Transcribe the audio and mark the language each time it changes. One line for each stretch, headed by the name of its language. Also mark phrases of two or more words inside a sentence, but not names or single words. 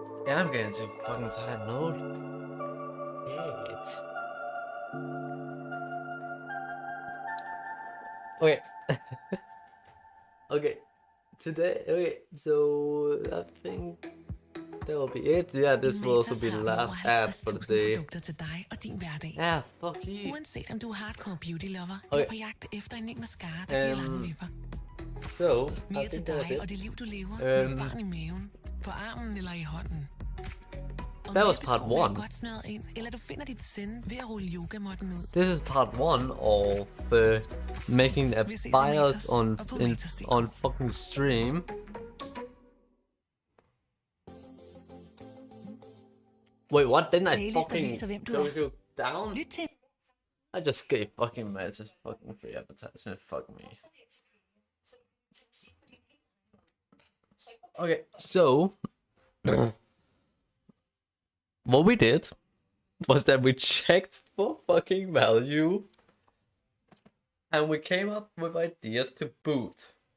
English: Yeah, I'm getting too fucking tired, Lord. Shit. Okay. Okay. Today, okay, so I think that will be it. Yeah, this will also
Danish: Matas
English: be the
Danish: har vi over
English: last ad for the
Danish: 50.000
English: day.
Danish: produkter til dig og din hverdag.
English: Yeah, fuck you.
Danish: Uanset om du er
English: hardcore beauty lover Okay.
Danish: eller på jagt efter en ny mascara, der giver lange vipper.
English: So, I
Danish: Mere til
English: think that was
Danish: dig
English: it.
Danish: og det liv, du lever med et barn i maven, på armen eller i hånden. Om
English: That was part
Danish: læbeskoene er
English: 1.
Danish: godt snøret ind, eller du finder dit send ved at rulle yogamåtten ud.
English: This is part 1 of making a
Danish: Vi ses i BIOS Matas
English: on
Danish: og på Matas.dk.
English: on fucking stream. Wait, what? Didn't I
Danish: Playlister
English: fucking
Danish: viser, hvem du
English: go
Danish: er.
English: you down?
Danish: Lyt til.
English: I just gave fucking Matas fucking free advertisement. Fuck me. Okay, so what we did was that we checked for fucking value and we came up with ideas to boot.